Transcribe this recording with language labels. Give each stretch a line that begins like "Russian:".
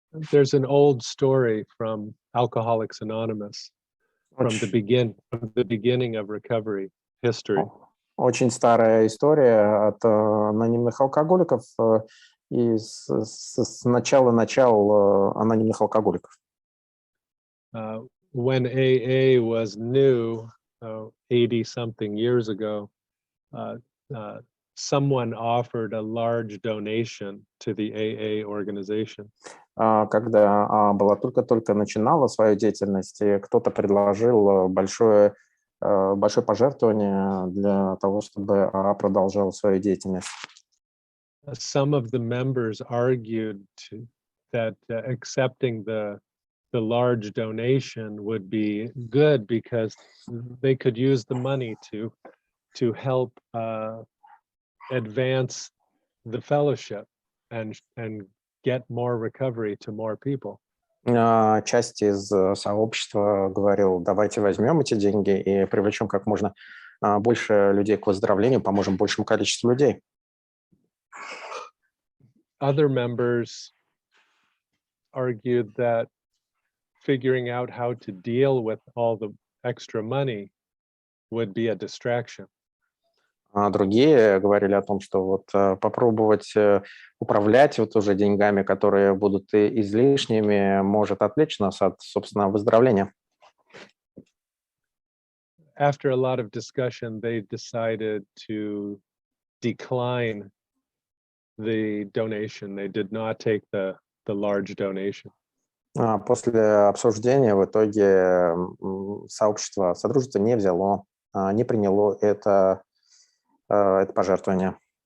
English: There's an old story from Alcoholics Anonymous from the beginning of recovery history.
Russian: Очень старая история от анонимных алкоголиков и с начала анонимных алкоголиков.
English: When AA was new, 80-something years ago, someone offered a large donation to the AA organization.
Russian: Когда была только начинала свою деятельность, кто-то предложил большое пожертвование для того, чтобы АА продолжала свою деятельность.
English: Some of the members argued that accepting the large donation would be good because they could use the money to help advance the fellowship and get more recovery to more people.
Russian: Часть из сообщества говорил: давайте возьмем эти деньги и привлечем как можно больше людей к выздоровлению, поможем большему количеству людей.
English: Other members argued that figuring out how to deal with all the extra money would be a distraction.
Russian: А другие говорили о том, что вот попробовать управлять вот уже деньгами, которые будут излишними, может отвлечь нас от, собственно, выздоровления.
English: After a lot of discussion, they decided to decline the donation. They did not take the large donation.
Russian: После обсуждения в итоге содружество не взяло, не приняло это пожертвование.